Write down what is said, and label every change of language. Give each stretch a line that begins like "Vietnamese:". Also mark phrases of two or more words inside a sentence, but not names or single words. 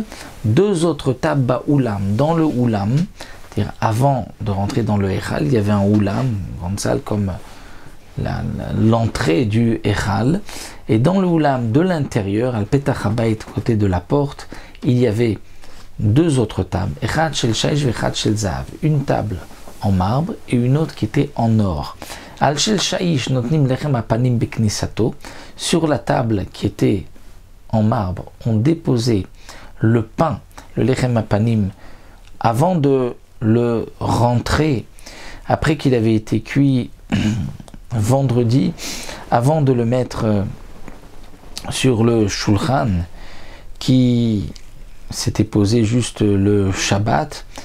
French: 2 autres tables Baoulam, dans le Oulam, c'est-à-dire avant de rentrer dans le Echal, il y avait un Oulam, une grande salle comme l'entrée du Echal. Et dans le Oulam de l'intérieur,
Hebrew: על פתח הבית,
French: côté de la porte, il y avait 2 autres tables,
Hebrew: אחד של שיש ואחד של זהב,
French: une table en marbre et une autre qui était en or.
Hebrew: על של שיש נותנים לחם הפנים בכניסתו.
French: Sur la table qui était en marbre, on déposait le pain, le
Hebrew: לחם הפנים,
French: avant de le rentrer, après qu'il avait été cuit vendredi, avant de le mettre sur le shulchan qui s'était posé juste le Shabbat.